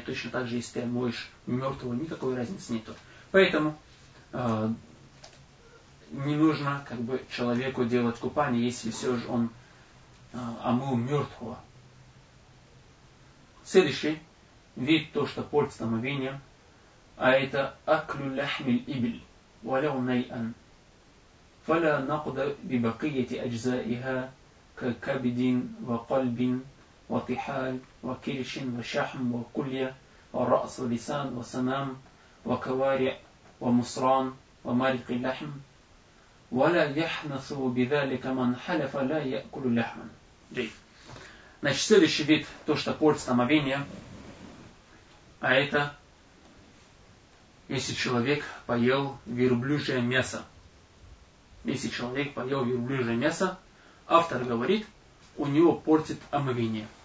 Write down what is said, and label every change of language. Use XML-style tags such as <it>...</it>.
<ru>Точно так же, если ты моешь мертвого, никакой разницы нету. Поэтому не нужно как бы человеку делать купание, если все же он омыл мертвого. Следующий вид, то, что портит омовение, а это</ru> <ar>аклю ляхмиль ибель. ولو نيئا فلا نقض ببقية أجزائها ككبد وقلب وطحال وكرش وشحم وكلية والرأس ولسان وسنام وكوارع ومصران ومارق اللحم ولا يحنث بذلك من حلف لا يأكل لحما.</ar> <ru>Значит, следующий вид, то, что портит омовение, а это если человек поел верблюжье мясо. Если человек поел верблюжье мясо, автор говорит, у него портит омовение.</ru>